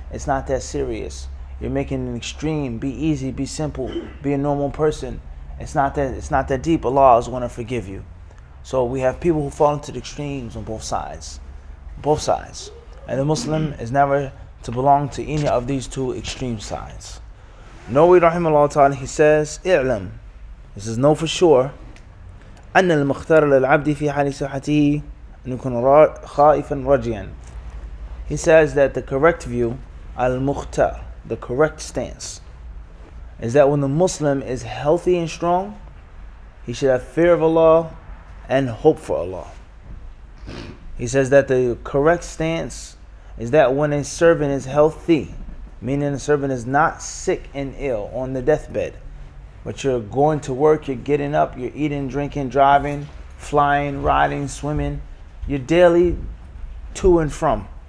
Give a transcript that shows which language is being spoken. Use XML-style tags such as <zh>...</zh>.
<en>It's not that serious. You're making an extreme. Be easy, be simple, be a normal person. It's not that deep. Allah is going to forgive you. So we have people who fall into the extremes on both sides. Both sides. And the Muslim is never to belong to any of these two extreme sides.</en> <ar>Nawawi rahimahullah ta'ala,</ar> <en>he says,</en> <ar>اعلم,</ar> <en>he says, know for sure,</en> <ar>أن المختار للعبد في حال صحته أن يكون خائفا رجيا.</ar> <en>He says that the correct view, al-mukhtar, the correct stance, is that when the Muslim is healthy and strong, he should have fear of Allah and hope for Allah. He says that the correct stance is that when a servant is healthy, meaning the servant is not sick and ill on the deathbed, but you're going to work, you're getting up, you're eating, drinking, driving, flying, riding, swimming, you're daily to and from.</en>